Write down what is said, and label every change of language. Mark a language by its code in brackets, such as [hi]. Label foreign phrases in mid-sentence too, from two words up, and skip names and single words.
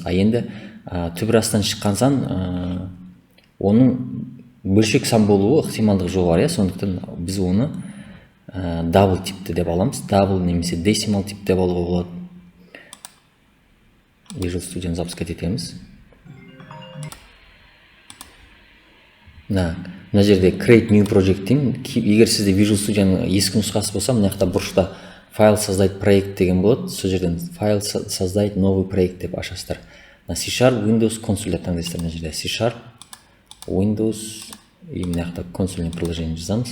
[kk] Енді түбірастан шыққан сан, оның бөлшек сан болуы ықтималдығы жоғары, сондықтан біз оны дабл типті деп аламыз. Дабл немесе десимал тип деп алуға болады. Visual Studio'ны запускать етеміз. Мына жерде [en] create new project- [kk] тен, егер сізде Visual Studio'ның ескі нұсқасы болса, мына жақта бұрышта файл [ru] создать проект [kk] деген болады. Сол жерден файл [ru] создать новый проект [kk] деп ашасыздар. C# Windows консоль деп таңдайсыздар. Мына жерде C# Windows и мына жақта [ru] консольный приложение [kk] жазамыз.